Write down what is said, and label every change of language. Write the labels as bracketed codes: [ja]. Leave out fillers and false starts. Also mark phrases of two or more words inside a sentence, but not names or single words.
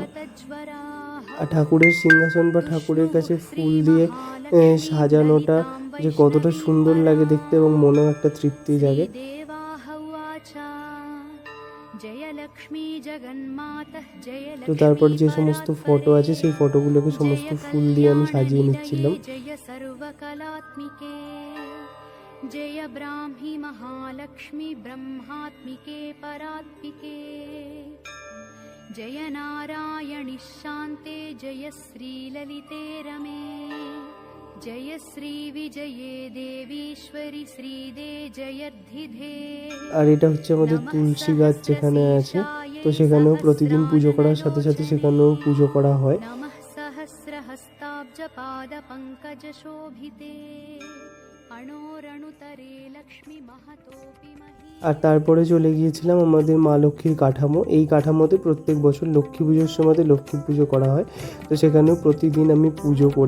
[bn] আর ঠাকুরের সিংহাসন বা ঠাকুরের কাছে ফুল দিয়ে সাজানোটা যে কতটা সুন্দর লাগে দেখতে এবং মনেও একটা তৃপ্তি জাগে। তো তারপর যে সমস্ত ফটো আছে সেই ফটোগুলোকে সমস্ত ফুল দিয়ে আমি সাজিয়ে নিচ্ছিলাম। [sa] जय ब्राह्मी महालक्ष्मी ब्रह्मात्मिके परात्मिके जय नारायणि शान्ते जय श्री ललिते रमे जय श्री विजये देवीश्वरी श्रीदे जयर्धिधे। [bn] আর এটা হচ্ছে আমাদের তুলসী গাছ যেখানে আছে, তো সেখানেও প্রতিদিন পুজো করার সাথে সাথে সেখানেও পুজো করা হয়। [sa] नमः सहस्रहस्ताब्ज पाद पंकज शोभिते [bn] আর তারপরে চলে গিয়েছিলাম আমাদের মা লক্ষ্মীর কাঠামো। এই কাঠামোতে প্রত্যেক বছর লক্ষ্মী পুজোর সময় লক্ষ্মী পুজো করা হয়, তো সেখানেও প্রতিদিন আমি পুজো করি।